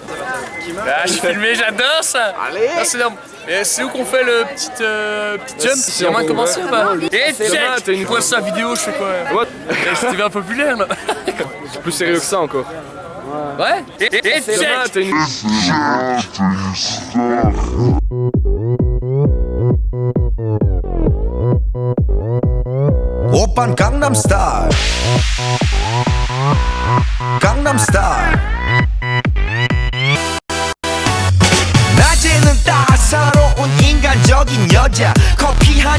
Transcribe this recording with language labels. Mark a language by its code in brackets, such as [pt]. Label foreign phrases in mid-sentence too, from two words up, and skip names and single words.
[fr] Je suis filmé, j'adore ça. Allez. C'est énorme. Et c'est où qu'on fait le petit jump? C'est vraiment commencé ou pas? Et check. T'as une quoi ça vidéo, je sais quoi. What? C'était bien populaire là. C'est plus sérieux que ça encore. Ouais. Et check. T'as une... [ko] 오빤 강남 스타일 강남 스타일 낮에는 따사로운 인간적인 여자 커피 한